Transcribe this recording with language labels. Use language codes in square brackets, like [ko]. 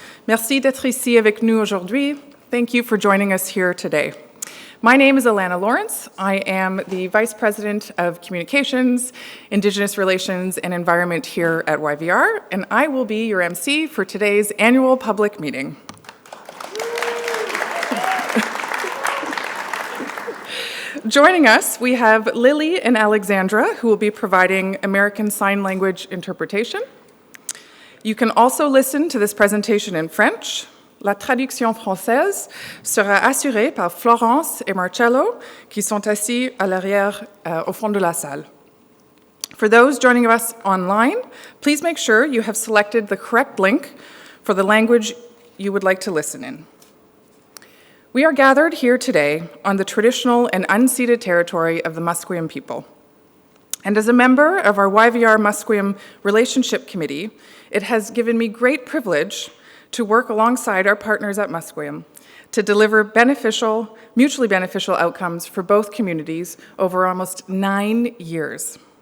[fr] Merci d'être ici avec nous aujourd'hui. [en] Thank you for joining us here today. My name is Alana Lawrence. I am the Vice President of Communications, Indigenous Relations, and Environment here at YVR, and I will be your MC for today's annual public meeting. Joining us, we have Lily and Alexandra, who will be providing American Sign Language interpretation. You can also listen to this presentation in French. [fr] La traduction française sera assurée par Florence et Marcello, qui sont assis à l'arrière, au fond de la salle. [en] For those joining us online, please make sure you have selected the correct link for the language you would like to listen in. We are gathered here today on the traditional and unceded territory of the Musqueam people. And as a member of our YVR Musqueam Relationship Committee, it has given me great privilege to work alongside our partners at Musqueam to deliver mutually beneficial outcomes for both communities over almost 9 years.